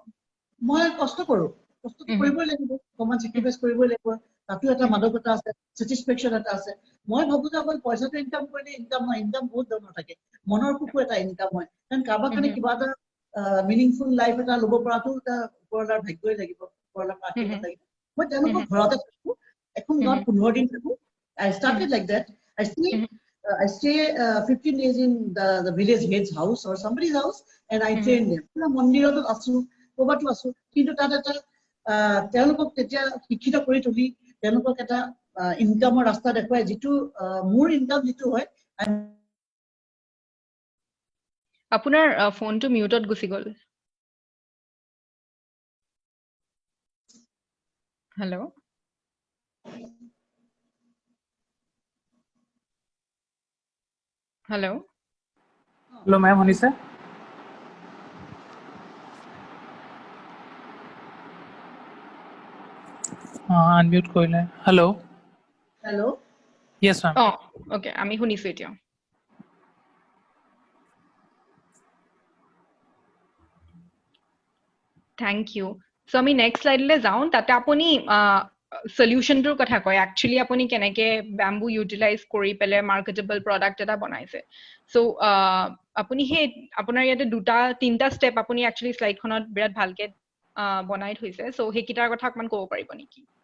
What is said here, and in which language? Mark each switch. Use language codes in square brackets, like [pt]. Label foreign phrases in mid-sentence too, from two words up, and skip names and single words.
[as] মই কষ্ট কৰোঁ কষ্টটো কৰিবই লাগিব অকণমান চেক্ৰিফাইচ কৰিবই লাগিব তাতো এটা মাদকতা আছে ছেটিছফেকশ্যন এটা আছে মই ভাবোঁ যে অকল পইচাটো ইনকাম কৰিলে ইনকাম নহয় ইনকাম বহুত ধৰণৰ থাকে মনৰ সুখো এটা ইনকাম হয় কাৰণ কাৰোবাৰ কাৰণে কিবা এটা [en] meaningful life [as] এটা ল'ব পৰাটো এটা ওপৰলাৰ ভাগ্যই লাগিব ওপৰলাৰ আশীৰ্বাদ লাগিব মই তেওঁলোকক ঘৰতে থাকোঁ এখন গাঁৱত 15 দিন থাকোঁ [en] I started like that I stay 15 days in the village head's house or somebody's house and I train them [as] মন্দিৰতো আছো ক'ৰবাতো আছো কিন্তু তাত এটা তেওঁলোকক তেতিয়া শিক্ষিত কৰি তুলি তেওঁলোকক এটা ইনকামৰ ৰাস্তা দেখুৱাই যিটো মোৰ ইনকাম যিটো হয় আপোনাৰ ফোনটো মিউটত গুচি গ'ল [en] hello hello' Hello, ma'am. [as] শুনিছা। Unmute কৰিলে. [en] Hello. Hello. Yes, ma'am. Oh, okay. [as] আমি শুনিছো এতিয়া [en] Thank you. [as] So আমি [en] next slide [as] লৈ যাওঁ তাতে আপুনি সলিউশনটোৰ কথা কয় একচুয়ালি আপুনি কেনেকে [en] bamboo utilize [as] কৰি পেলে [en] marketable product [as] এটা বনাইছে সো আপুনি হে আপোনাৰ ইয়াতে দুটা তিনটা স্টেপ আপুনি একচুয়ালি স্লাইডখনত বিৰাট ভালকে বনাই থৈছে সো হেকিটাৰ কথা অকমান ক'ব পাৰিব নেকি